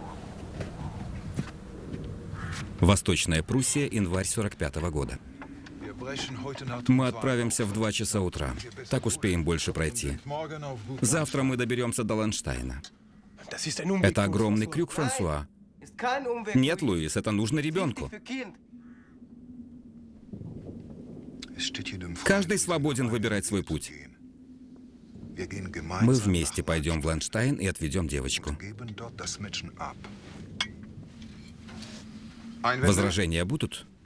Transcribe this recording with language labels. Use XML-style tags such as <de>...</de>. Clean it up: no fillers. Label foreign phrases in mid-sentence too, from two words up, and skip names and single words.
<ru>Восточная Пруссия, январь 45-го года. Мы отправимся в 2 часа утра. Так успеем больше пройти. Завтра мы доберемся до Ланштайна. Это огромный крюк, Франсуа.</ru> <de>Ist kein Umweg.</de> <ru>Нет, Луис, это нужно ребенку.</ru> <de>Für Kind.</de> <ru>Каждый свободен выбирать свой путь. Мы вместе пойдем в Ланштайн и отведем девочку. Возражения будут?</ru>